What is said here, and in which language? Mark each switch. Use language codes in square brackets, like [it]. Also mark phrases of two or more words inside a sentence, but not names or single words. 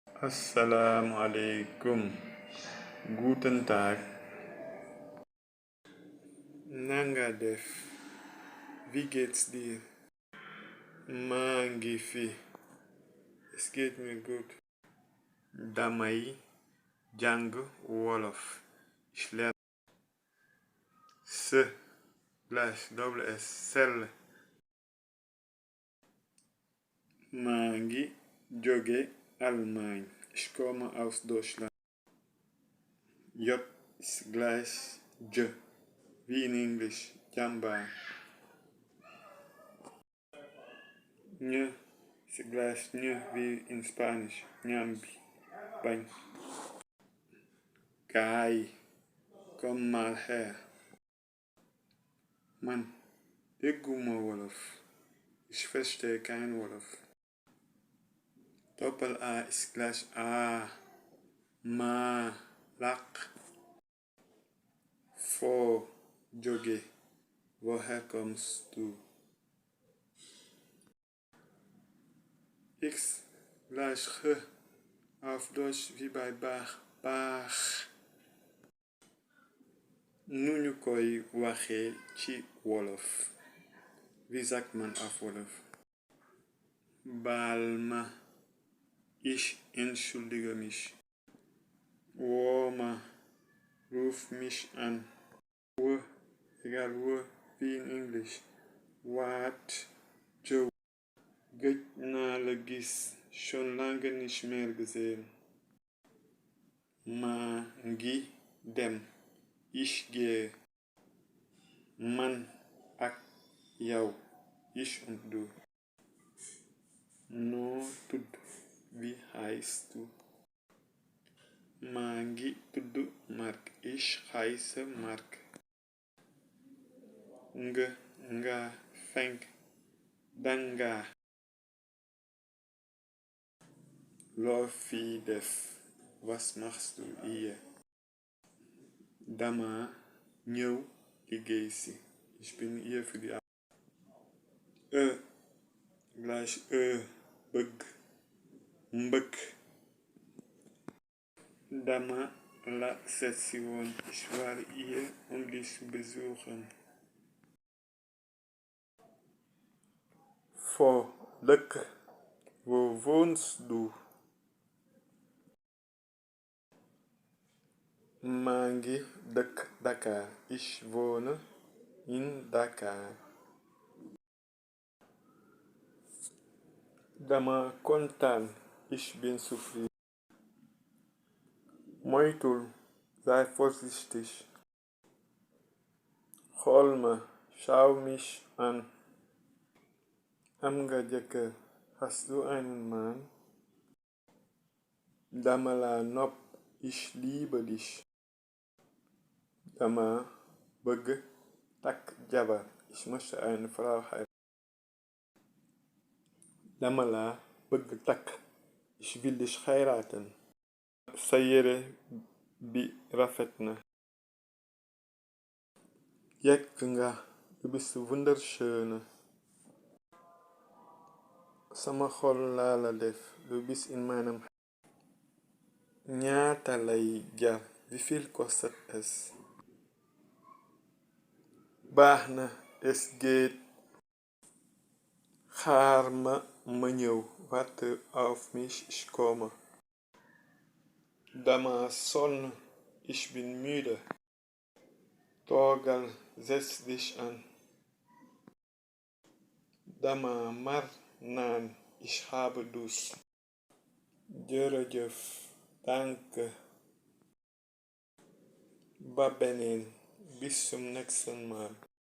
[ar] Assalamu alaikum. [de] Guten Tag. [wo] Nanga def. [de] Wie geht's dir? [wo] maa ngi fi. [de] Es geht mir gut. [wo] Damay jàng wolof. [de] Ich lerne S sell. [wo] maa ngi jóge Allemagne. [de] Ich komme aus Deutschland. J ist gleich J, wie in English, jàmbaar. Ñ ist gleich Ñ, wie in Spanish, [wo] ñambi, bañ. Kaay, [de] komm mal her. [wo] Man dégguma wolof. [de] Ich verstehe kein Wolof. Doppel-A ist gleich A, [wo] ma, laq. Foo, jóge. [de] Woher kommst du? X gleich Ch, auf Deutsch wie bei [wo] baax, baax. Nu ñu koy waxee ci wolof. [de] Wie sagt man auf Wolof? [wo] Baal ma. [de] Ich entschuldige mich. [wo] Woo ma. [de] Ruf mich an. Wo, egal wo, wie in English. [wo] Waat, Joe. Gëj naa la gis. [de] Schon lange nicht mehr gesehen. [wo] Maa ngi dem. [de] Ich gehe. [wo] Man ak yow. [de] Ich und du. [wo] Noo tudd. [de] Wie heißt du? [wo] Maa ngi tudd Mark. [de] Ich heiße Mark. [wo] Nga fenk. Danga. Loo fi def. [de] Was machst du hier? [wo] Dama ñëw liggéey si. [de] Ich bin hier für die Arbeit. [wo] Gleich bëgg. Mbëkk. Dama la seetsi woon. [de] Ich war hier dich zu besuchen. [wo] Foo dëkk. [de] Wo wohnst du? [wo] maa ngi dëkk Dakar. [de] Ich wohne in Dakar. [wo] Dama kontaan. [de] Ich bin zufrieden. Moytul. Sei vorsichtig. [wo] Xool ma. [de] Schau mich an. [wo] Am nga jëkkër. [de] Hast du einen Mann? [wo] Dama la nopp. [de] Ich liebe dich. [wo] Dama bëgg takk jabar. [de] Ich möchte eine Frau heiraten. [wo] Dama la bëgg takk. [de] Ich will dich heiraten. [wo] Sa yére bi rafet na. Jekk nga. [de] Du bist wunderschön. [wo] Sama xol laa la def. [de] Du bist in meinem Herzen. [wo] Ñaata lay jar. [de] Wie viel kostet es? [wo] Baax na. [de] Es geht. [wo] Xaar ma ñëw. [de] Warte auf mich, ich komme. [wo] Dama sonn. [de] Ich bin müde. [wo] Toogal. [de] Setz dich an. [wo] Dama mar naan. [de] Ich habe Durst. [wo] Jërëjëf. [de] Danke. [wo] Ba beneen. [de] Bis zum nächsten Mal.